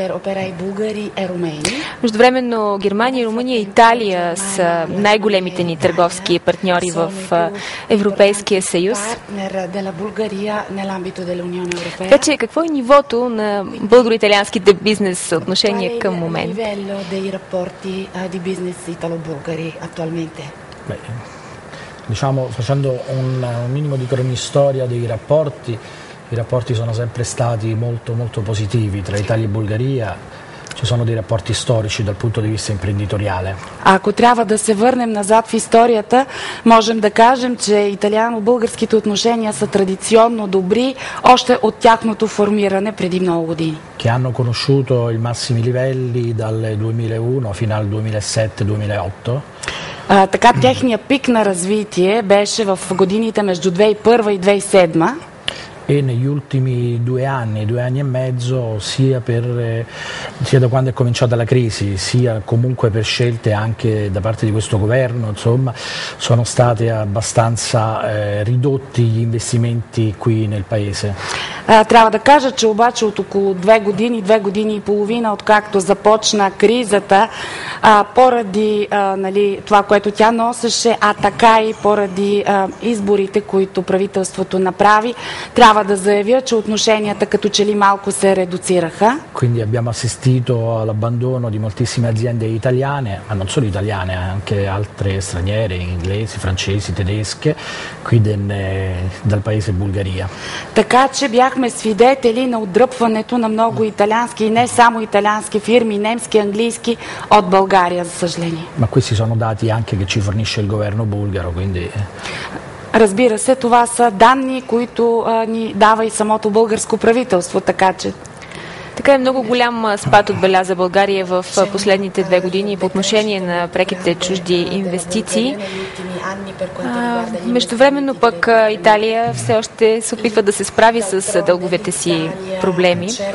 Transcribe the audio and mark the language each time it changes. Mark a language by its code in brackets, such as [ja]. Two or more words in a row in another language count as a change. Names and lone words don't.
[bg] Междувременно Германия, Румъния и Италия са най-големите ни търговски партньори в Европейския съюз. Така че какво е нивото на българо-италианските бизнес отношения към момента? [it] Diciamo, facendo un minimo di cronistoria dei rapporti, i rapporti sono sempre stati molto positivi tra Italia e Bulgaria. Ci sono dei rapporti storici dal punto di vista imprenditoriale. [bg] Ако трябва да се върнем назад в историята, можем да кажем, че италиано-българските отношения са традиционно добри още от тяхното формиране преди много години. [it] Che hanno conosciuto i massimi livelli dal 2001 fino al 2007-2008. [bg] Така техният пик на развитие беше в годините между 2001 и 2007. [it] E negli ultimi 2 anni e mezzo, sia da quando è cominciata la crisi, sia comunque per scelte anche da parte di questo governo, insomma, sono state abbastanza ridotti gli investimenti qui nel paese. [bg] Трябва да кажа, че обаче от около 2 години и половина, откакто започна кризата, поради това, което тя носеше, а така и поради изборите, които правителството направи, трябва да заявя, че отношенията като че ли малко се редуцираха. [it] Quindi abbiamo assistito all'abbandono di moltissime aziende italiane, ma non solo italiane, anche altre straniere, inglesi, francesi, tedesche, qui dal paese Bulgaria. [bg] Така че бяхме свидетели на отдръпването на много италиански и не само италиански фирми, немски, английски от България, за съжаление. [it] Ma questi sono dati anche che ci fornisce il governo bulgaro, quindi... [bg] Разбира се, това са данни, които ни дава и самото българско правителство, така че... Така е, много голям спад отбеляза България в последните 2 години по отношение на преките чужди инвестиции. Междувременно пък Италия все още се опитва да се справи с дълговете си проблеми.